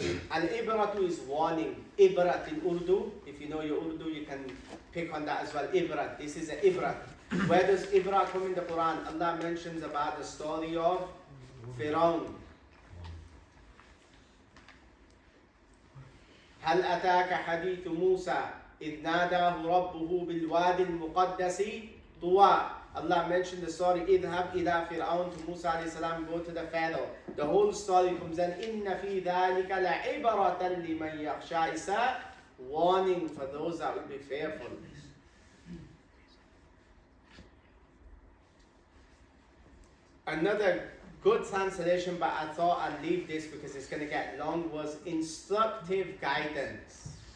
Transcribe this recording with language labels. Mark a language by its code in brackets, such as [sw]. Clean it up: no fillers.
[en] Al-ibratu is warning. Ibrat in Urdu. If you know your Urdu, you can pick on that as well. Ibrat. This is an ibrat. Where does ibrat come in the Quran? Allah mentions about the story of Firaun. [ar] هل أتاك حديث موسى إذ ناداه ربه بالوادي المقدس طوى. [en] Allah mentioned the story [ar] اذهب إلى فرعون [en] to Musa alayhi salam, go to the Pharaoh. The whole story comes in [ar] إن في ذلك لعبرة لمن يخشى. [en] It's a warning for those that will be fearful. Another good translation, but I thought I'd leave this because it's going to get long, was instructive guidance.